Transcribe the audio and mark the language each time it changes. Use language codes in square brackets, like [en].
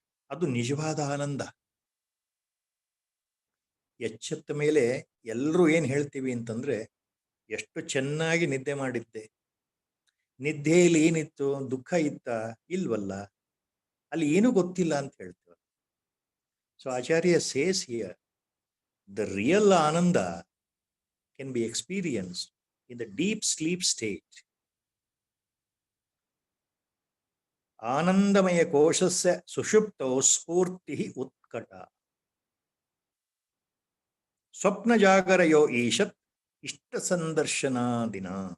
[kn] ಅದು ನಿಜವಾದ ಆನಂದ. ಎಚ್ಚೆತ್ತ ಮೇಲೆ ಎಲ್ಲರೂ ಏನ್ ಹೇಳ್ತೀವಿ ಅಂತಂದ್ರೆ, ಎಷ್ಟು ಚೆನ್ನಾಗಿ ನಿದ್ದೆ ಮಾಡಿದ್ದೆ, ನಿದ್ದೆಯಲ್ಲಿ ಏನಿತ್ತು, ದುಃಖ ಇತ್ತ? ಇಲ್ವಲ್ಲ, ಅಲ್ಲಿ ಏನೂ ಗೊತ್ತಿಲ್ಲ ಅಂತ ಹೇಳ್ತೀವಿ. [en] So Acharya says here, the real ananda can be experienced in the deep sleep state. [sa] ಆನಂದಮಯ ಕೋಶಸ್ಯ ಸುಷುಪ್ತೋ ಸ್ಫೂರ್ತಿ ಉತ್ಕಟ ಸ್ವಪ್ನ ಜಾಗರಯೋ ಈಶತ್ ಇಷ್ಟ ಸಂದರ್ಶನಾದಿನ.